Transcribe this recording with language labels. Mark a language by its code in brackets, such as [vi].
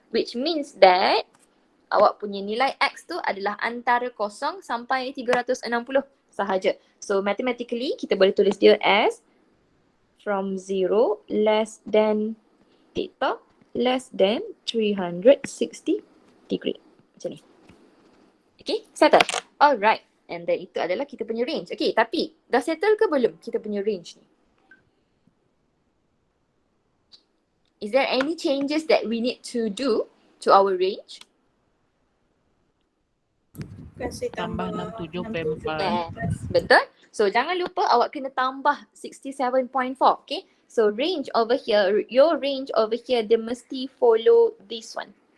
[ms] Which means that awak punya nilai X tu adalah antara 0 sampai 360 sahaja. [en] So mathematically, kita boleh tulis dia as from 0 less than theta less than 360 degree. [ms] Macam ni. Okay, settle. Alright. And then itu adalah kita punya range. Okay, tapi dah settle ke belum kita punya range ni? [en] Is there any changes that we need to do to our range? [ms] Kasi Tambah 67.5. Yes, betul. So jangan lupa awak kena tambah 67.4. Okay. [en] So range over here, your range over here, dia mesti follow this one.